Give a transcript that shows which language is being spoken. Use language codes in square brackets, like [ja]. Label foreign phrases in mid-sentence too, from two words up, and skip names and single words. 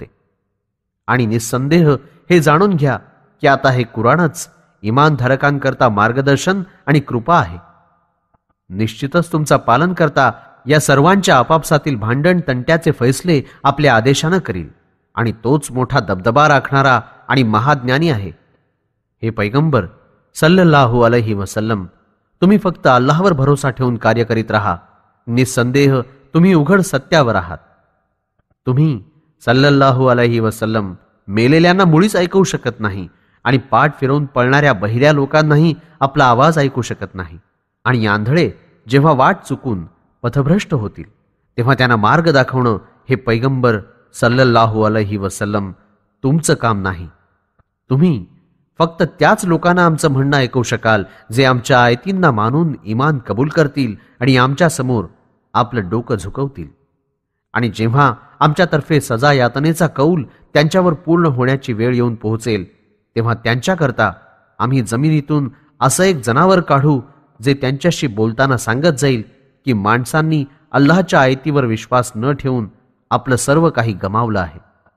[mr] आणि निस्संदेह हे जाणून घ्या की आता हे कुराणच इमानधारकांकरता मार्गदर्शन आणि कृपा आहे. निश्चितच तुमचा पालनकर्ता या सर्वांच्या आपापसातील भांडण तंट्याचे फैसले आपल्या आदेशानं करील आणि तोच मोठा दबदबा राखणारा आणि महाज्ञानी आहे. हे पैगंबर [ar] صلى الله عليه وسلم, [mr] तुम्ही फक्त अल्लाहवर भरोसा ठेवून कार्य करीत राहा. निस्संदेह तुम्ही उघड सत्यावर आहात. तुम्ही [ar] صلى الله عليه وسلم [mr] मेलेल्यांना मुळीच ऐकवू शकत नाही आणि पाठ फिरवून पळणाऱ्या बहिऱ्या लोकांनाही आपला आवाज ऐकू शकत नाही. आणि आंधळे जेव्हा वाट चुकून पथभ्रष्ट होतील तेव्हा त्यांना मार्ग दाखवणं हे पैगंबर [ar] صلى الله عليه وسلم [mr] तुमचं काम नाही. तुम्ही फक्त त्याच लोकांना आमचं म्हणणं ऐकवू शकाल जे आमच्या आयतींना मानून इमान कबूल करतील आणि आमच्या समोर आपलं डोकं झुकवतील. आणि जेव्हा आमच्यातर्फे सजा यातनेचा कौल त्यांच्यावर पूर्ण होण्याची वेळ येऊन पोहोचेल तेव्हा त्यांच्याकरता आम्ही जमिनीतून असं एक जनावर काढू जे त्यांच्याशी बोलताना सांगत जाईल की माणसांनी अल्लाहच्या आयतीवर विश्वास न ठेवून आपलं सर्व काही गमावलं आहे.